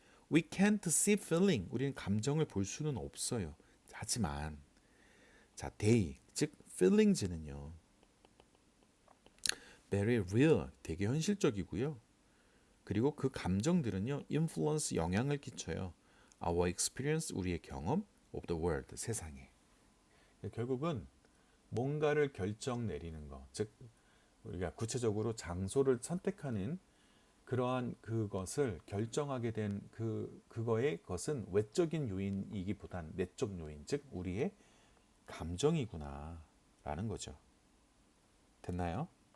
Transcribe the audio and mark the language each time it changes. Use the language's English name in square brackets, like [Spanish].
[English] We can't see feeling. [Korean] 우리는 감정을 볼 수는 없어요. 하지만 자, they 즉 feelings는요. [English] very real, [Korean] 되게 현실적이고요. 그리고 그 감정들은요, [English] influence, [Korean] 영향을 끼쳐요. [English] Our experience, [Korean] 우리의 경험 [English] of the world, [Korean] 세상에. 결국은 뭔가를 결정 내리는 것, 즉 우리가 구체적으로 장소를 선택하는 그러한 그것을 결정하게 된 그거의 것은 외적인 요인이기보단 내적 요인, 즉 우리의 감정이구나라는 거죠. 됐나요?